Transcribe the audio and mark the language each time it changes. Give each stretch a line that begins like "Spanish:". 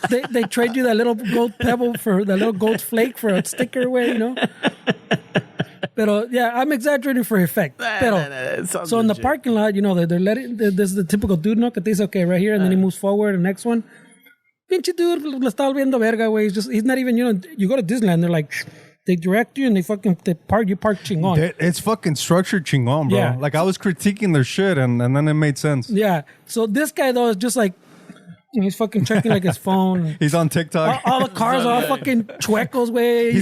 English: They trade you that little gold pebble for the little gold flake for a sticker away, you know?
Spanish: Pero
English: yeah, I'm exaggerating for effect. Pero, so in the parking lot, you know, they're letting, there's the typical dude, no?
Spanish: Que te dice,
English: okay, right here, and then he moves forward, the next one.
Spanish: Pinche dude, lo está viendo verga, güey.
English: He's not even, you know, you go to Disneyland, they're like, they direct you and you park chingon. It's fucking structured chingon, bro. Yeah. Like, I was critiquing their shit and then it made sense. Yeah. So this guy, though, is just like, he's fucking checking like his phone. He's on TikTok. All the cars are all fucking chuecos, way.